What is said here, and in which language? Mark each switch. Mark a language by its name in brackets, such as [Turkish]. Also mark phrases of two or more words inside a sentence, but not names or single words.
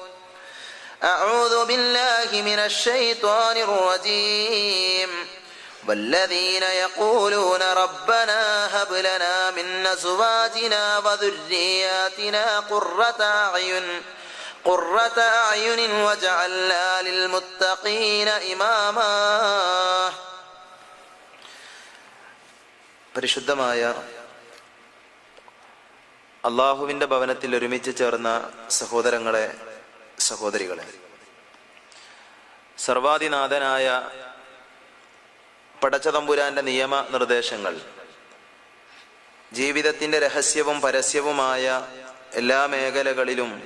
[Arabic] أعوذ بالله من الشيطان الرجيم. والذين يقولون ربنا هب لنا من أزواجنا وذرياتنا قرة أعين واجعلنا للمتقين إماما. [Malayalam] പരിശുദ്ധമായ അല്ലാഹുവിൻ്റെ ഭവനത്തിൽ ഒരുമിച്ച് ചേർന്ന സഹോദരങ്ങളെ, സഹോദരികളെ, സർവാധിനാഥനായ പടച്ചതമ്പുരാന്റെ നിയമ നിർദ്ദേശങ്ങൾ ജീവിതത്തിൻ്റെ രഹസ്യവും പരസ്യവുമായ എല്ലാ മേഖലകളിലും